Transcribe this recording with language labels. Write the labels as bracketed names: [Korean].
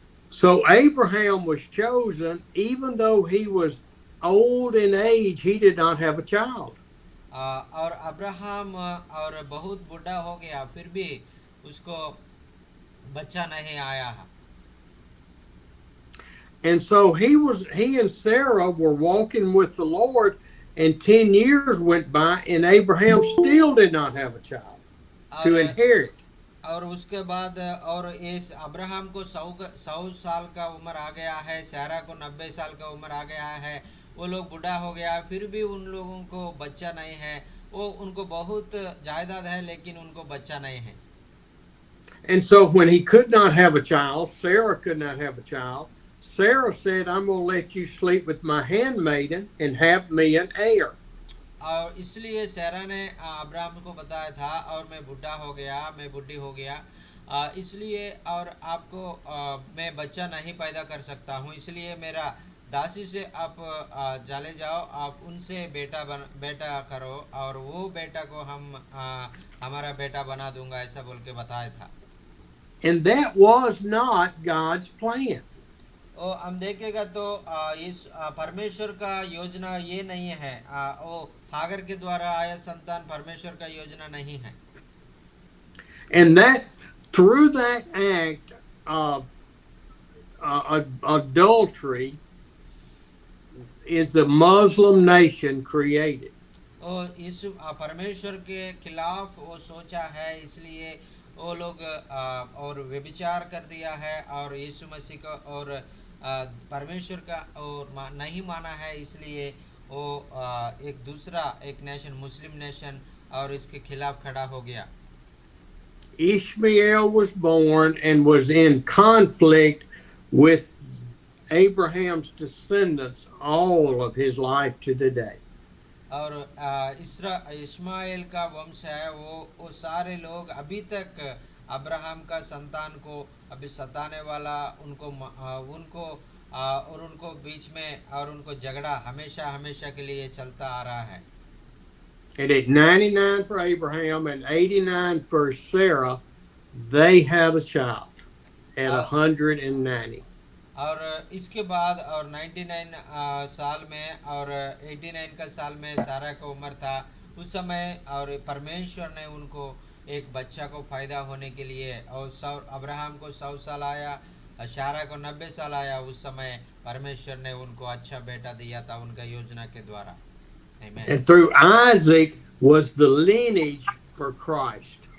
[English] So Abraham was chosen, even though he was old in age, he did not have a child. [Hindi] और Abraham और बहुत बूढ़ा हो गया, फिर भी उसको बच्चा नहीं आया है। [English] And so he and Sarah were walking with the Lord, and 10 years went by, and Abraham still did not have a child to inherit. [Hindi] और उसके बाद और इस अब्राहम को 100 साल का उम्र आ गया है, सारा को 90 साल का उम्र आ गया है, वो लोग बूढ़ा हो गया, फिर भी उन लोगों को बच्चा नहीं है। वो उनको बहुत जायदाद है लेकिन उनको बच्चा नहीं है। [English] And so when he could not have a child, Sarah could not have a child, Sarah said, I'm going to let you sleep with my handmaiden and have me an heir. [Hindi] और इसलिए सारा ने Abraham को बताया था, और मैं बूढ़ा हो गया, मैं बूढ़ी हो गया, इसलिए और आपको मैं बच्चा नहीं पैदा कर सकता हूँ, इसलिए मेरा दासी से आप चले जाओ, आप उनसे बेटा करो और वो बेटा को हमारा बेटा बना दूंगा, ऐसा बोल के बताया था। [English] And that was not God's plan. [Hindi] हम देखेगा तो इस परमेश्वर का योजना ये नहीं है, वो हागर के द्वारा आया संतान परमेश्वर का योजना नहीं है। [English] And that through that act of adultery is the Muslim nation created. [Hindi] और इस परमेश्वर के खिलाफ वो सोचा है, इसलिए वो लोग और व्यभिचार कर दिया है और यीशु मसीह का और परमेश्वर का और नहीं माना है, इसलिए वो एक दूसरा एक नेशन मुस्लिम नेशन और इसके खिलाफ खड़ा हो गया। [English] Ishmael was born and was in conflict with Abraham's descendants all of his life to today. [Hindi] और इस्माइल का वंश है, वो सारे लोग अभी तक अब्राहम का संतान को अभी सताने वाला उनको और उनको बीच में और उनको झगड़ा हमेशा हमेशा के लिए चलता आ रहा है। [English] And at 99 for Abraham and 89 for Sarah, they had a child at 190. [Hindi] और इसके बाद और 99 साल में और 89 का साल में सारा का उम्र था उस समय, और परमेश्वर ने उनको एक बच्चा को पैदा होने के लिए, और अब्राहम को 100 साल आया, सारा को 90 साल आया, उस समय परमेश्वर ने उनको अच्छा बेटा दिया था उनका योजना के द्वारा। [English] Amen. And through Isaac was the lineage for Christ.